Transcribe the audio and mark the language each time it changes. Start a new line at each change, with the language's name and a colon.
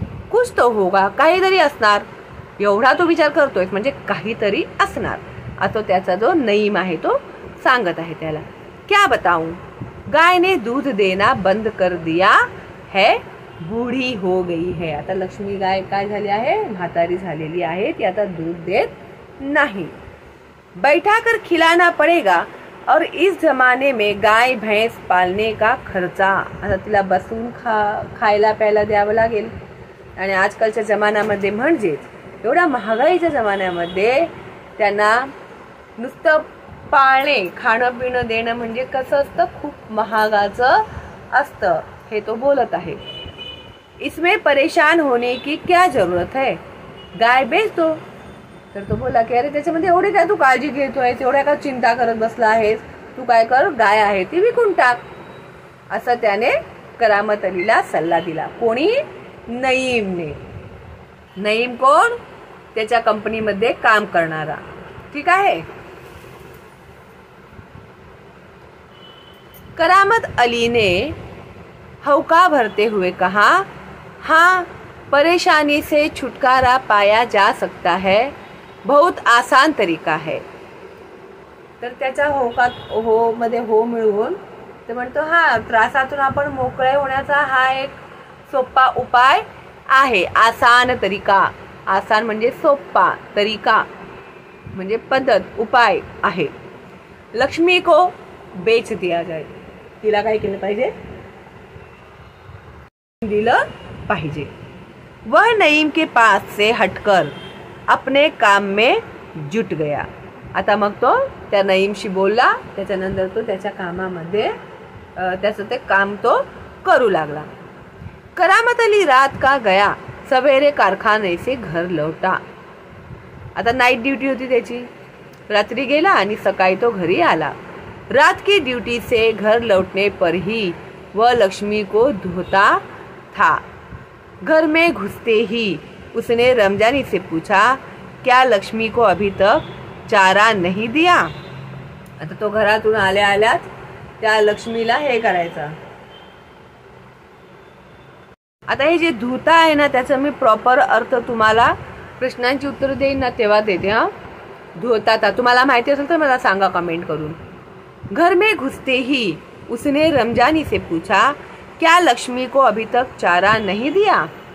Hindi: कुछ तो होगा,
Marathi: काहीतरी असणार, एवढा तो विचार करतोय म्हणजे काहीतरी असणार, असं त्याचा जो नईम आहे तो सांगत आहे त्याला.
Hindi: क्या बताऊं, गाय ने दूध देना बंद कर दिया है, बूढ़ी हो गई है.
Marathi: आता लक्ष्मी गाय काय झाली आहे, म्हातारी झालेली आहे, ती आता दूध देत
Hindi: नहीं, बैठा कर खिलाना पड़ेगा और इस जमाने में गाय भैंस पालने का खर्चा,
Marathi: आता तिला बसून खायला प्यायला द्यावं लागेल. आणि आजकालच्या जमान्यामध्ये म्हणजेच एवढ्या महागाईच्या जमान्यामध्ये त्यांना नुसतं पाळणे खाणं पिणं देणं म्हणजे कसं असतं, खूप महागाचं असतं. हे तो बोलत आहे.
Hindi: इसमें परेशान होने की क्या जरूरत है, गाय बेच दो.
Marathi: तर तो बोला की अरे त्याच्यामध्ये एवढे काय तू काळजी घेतोय, एवढ्या का चिंता करत बसला आहेस, तू काय कर, गाय आहे ती विकून टाक. असं त्याने करामत अलीला सल्ला दिला. कोणी? नईमने. नईम कोण? त्याच्या कंपनीमध्ये काम करणारा. ठीक आहे.
Hindi: करामत अली ने हौका भरते हुए कहा, हाँ, परेशानी से छुटकारा पाया जा सकता है, बहुत आसान तरीका है.
Marathi: तर त्याच्या हो मध्ये हो मिळवून ते म्हणतो हा, त्रासातून आपण मोकळे होण्याचा हा एक सोपा उपाय आहे. आसान तरीका, आसान म्हणजे सोपा, तरीका म्हणजे पद्धत, उपाय आहे.
Hindi: लक्ष्मी को बेच दिया जाए,
Marathi: तिला काय केलं पाहिजे, दिलं पाहिजे.
Hindi: वह नईम के पास से हटकर अपने काम में जुट गया.
Marathi: आता मग तो त्या नईमशी बोलला, त्याच्यानंतर तो त्याच्या कामामध्ये त्याचं ते काम तो करू लागला.
Hindi: करामत अली रात का गया, सवेरे कारखाने से घर लौटा.
Marathi: आता नाईट ड्यूटी होती त्याची, रात्री गेला आणि सकाळी तो घरी आला.
Hindi: रात की ड्यूटी से घर लौटने पर ही वह लक्ष्मी को धोता था. घर में घुसते ही उसने रमजानी से पूछा, क्या लक्ष्मी को अभी तक चारा नहीं दिया.
Marathi: आता तो घरातून आल्या आल्याच त्या लक्ष्मीला हे करायचा. आता हे जे धुता आहे ना, त्याचं मी प्रॉपर अर्थ तुम्हाला प्रश्नांची उत्तर देईन ना तेव्हा देते. हा, धुता तुम्हाला माहिती असेल तर मला सांगा कमेंट करून.
Hindi: घर में घुसते ही उसने रमजानी से पूछा, क्या लक्ष्मी को अभी तक चारा नहीं दिया.